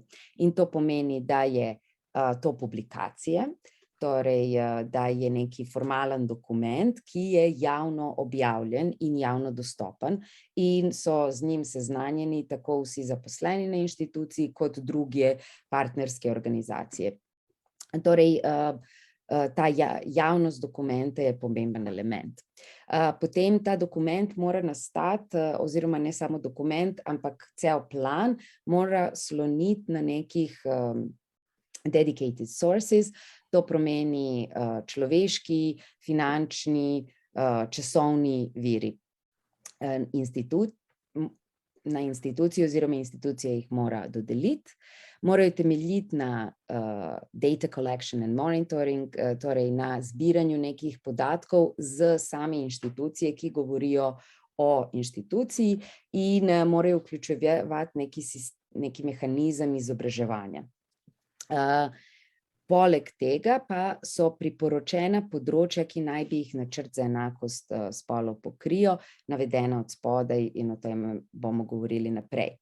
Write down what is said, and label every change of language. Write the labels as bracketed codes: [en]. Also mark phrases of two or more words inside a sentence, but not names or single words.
[sl] In to pomeni, da je to publikacija, torej, da je neki formalen dokument, ki je javno objavljen in javno dostopen in so z njim seznanjeni tako vsi zaposleni na inštituciji kot druge partnerske organizacije. Torej, ta javnost dokumenta je pomemben element. Potem ta dokument mora nastati, oziroma ne samo dokument, ampak cel plan mora sloniti na nekih [en] dedicated sources, [sl] to pomeni človeški, finančni, časovni viri. Na instituciji oziroma institucija jih mora dodeliti, morajo temeljiti na [en] data collection and monitoring, [sl] torej na zbiranju nekih podatkov z same inštitucije, ki govorijo o inštituciji in morajo vključevati neki mehanizem izobraževanja. Poleg tega pa so priporočena področja, ki naj bi jih načrt za enakost spolov pokrijo, navedena od spodaj in o tem bomo govorili naprej.